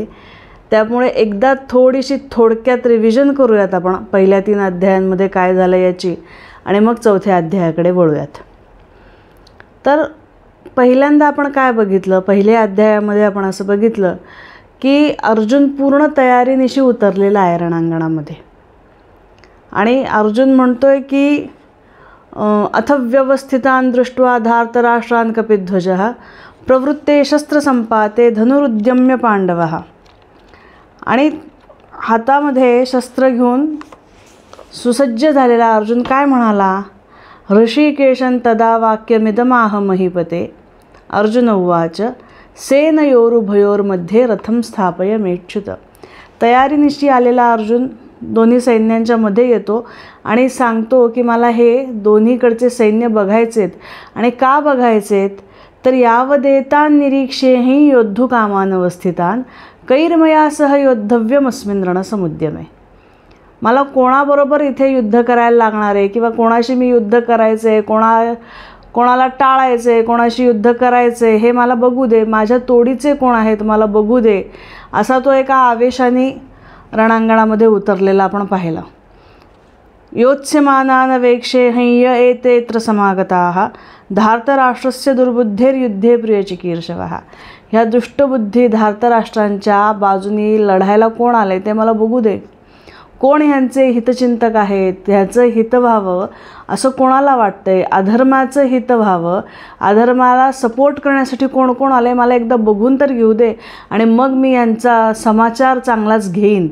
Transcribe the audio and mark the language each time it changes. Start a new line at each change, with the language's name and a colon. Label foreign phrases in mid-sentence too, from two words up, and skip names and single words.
Marathi: त्यामुळे एकदा थोडीशी थोडक्यात रिव्हिजन करूयात आपण पहिल्या 3 अध्यायांमध्ये काय झालं याची, आणि मग 4थ्या अध्यायाकडे वळूयात। तर पहिल्यांदा आपण काय बघितलं, पहिल्या अध्यायामध्ये आपण असं बघितलं की अर्जुन पूर्ण तयारीनिशी उतरलेला आहे रणांगणामध्ये, आणि अर्जुन म्हणतोय की
Sanskrit: अथ व्यवस्थितान दृष्ट्वा धार्तराष्ट्रान कपिध्वजः प्रवृत्ते शस्त्रसंपाते धनुरुद्यम्य पांडवः।
Marathi: आणि हातामध्ये शस्त्र घेऊन सुसज्ज झालेला अर्जुन काय म्हणाला,
Sanskrit: ऋषिकेशं तदा वाक्यमिदमाह महीपते। अर्जुन उवाच सेनयोरुभयोर्मध्ये रथं स्थापयमेच्युत।
Marathi: तयारीनिशी आलेला अर्जुन दोन्ही सैन्यांच्या मध्ये येतो आणि सांगतो की मला हे दोन्हीकडचे सैन्य बघायचेत। आणि का बघायचेत तर
Sanskrit: यावदेतान निरीक्षेहि योद्धुकामानवस्थितान कैर्मया सह योद्धव्यमस्मिन् रणसमुद्यमे।
Marathi: मला कोणाबरोबर इथे युद्ध करायला लागणार आहे किंवा कोणाशी मी युद्ध करायचं आहे, कोणाला टाळायचं आहे, कोणाशी युद्ध करायचं आहे हे मला बघू दे, माझ्या तोडीचे कोण आहेत मला बघू दे, असा तो एका आवेशाने रणांगणामध्ये उतरलेला आपण पाहिला।
Sanskrit: योत्स्यमानान वेक्षे हय्य एतेत्र समागताः धार्तराष्ट्रस्य दुर्बुद्धेर्युद्धे प्रियचिकीर्षवः।
Marathi: ह्या दुष्टबुद्धी धार्तराष्ट्रांच्या बाजूनी लढायला कोण आले ते मला बघू दे, कोण ह्यांचे हितचिंतक आहेत, ह्याचं हित व्हावं असं कोणाला वाटतंय, अधर्माचं हित व्हावं, अधर्माला सपोर्ट करण्यासाठी कोण कोण आले मला एकदा बघून तर घेऊ दे, आणि मग मी यांचा समाचार चांगलाच घेईन।